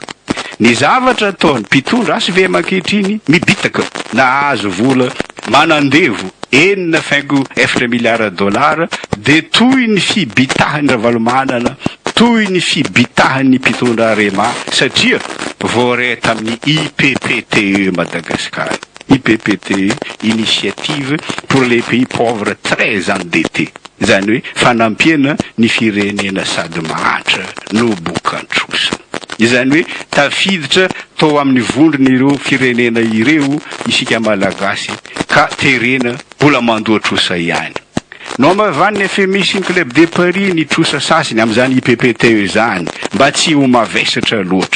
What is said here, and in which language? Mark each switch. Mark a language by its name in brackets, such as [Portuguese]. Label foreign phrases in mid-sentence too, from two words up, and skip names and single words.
[Malagasy] Ny zavatra ataony mpitondra asy ve mankehitriny mibitaka na azo vola manandevo 1.4 miliara dolara de toy ny fibitahany ravalomanana, toy ny fibitahany mpitondra Rema satria voare tamin'ny IPPTE Madagascar. IPPTE, [French] Initiative pour les pays pauvres très endettés. [Malagasy] Zany hoe fanampiana ny firenena sady mahantra no bokan-trosa. Izany hoe tafiditra tao amin'ny vondrony ireo firenena ireo isika malagasy ka terena mbola mandoa trosa ihany. No mavany ny FMI sy ny Club de Paris ny trosa sasiny amin'izany IPPTE zany mba tsy ho mavesatra loatra.